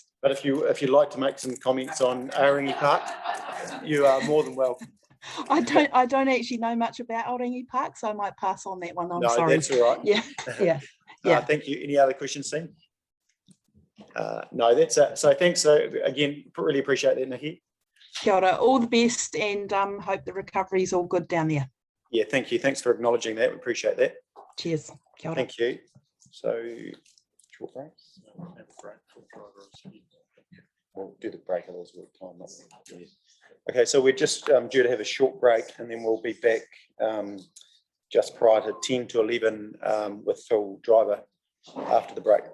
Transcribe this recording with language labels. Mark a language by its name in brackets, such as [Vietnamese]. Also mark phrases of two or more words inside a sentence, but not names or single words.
[English] But if you'd like to make some comments on Aorangi Park, you are more than welcome. I don't actually know much about Aorangi Park, so I might pass on that one. I'm sorry. That's all right. Yeah. Thank you. Any other questions, team? No, that's it. So thanks. So again, really appreciate that, Nikki. [Māori] Kia ora. [English] All the best, and hope the recovery is all good down there. Yeah, thank you. Thanks for acknowledging that. We appreciate that. Cheers. [Māori] Kia ora. [English] Thank you. So short break. We'll do the break at those time. Okay, so we're just due to have a short break, and then we'll be back just prior to 10 to 11 with Phil Driver after the break.